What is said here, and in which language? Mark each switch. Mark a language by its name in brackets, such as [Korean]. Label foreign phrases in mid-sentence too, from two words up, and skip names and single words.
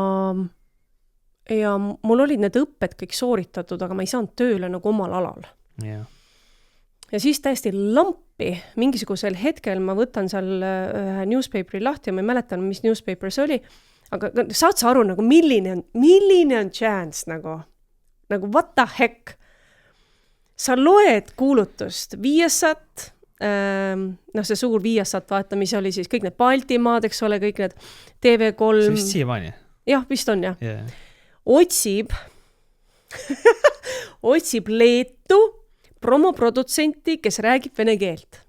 [Estonian] mul olid need õpped kõik sooritatud, aga ma ei saanud tööle nagu omal alal. Ja siis täiesti lampi, mingisugusel hetkel ma võtan seal ühe newspaperi lahti ja ma ei mäletan, mis newspaper see oli, aga saad sa aru, nagu milline on chance nagu [English] what the heck? [Estonian] Sa loed kuulutust Viasat, see suur Viasat, vaata, mis oli siis kõik need Baltimaad, eks ole, kõik need TV3. See vist siiamaani? Jah, vist on, jah. Otsib Leetu promoprodutsenti, kes räägib vene keelt.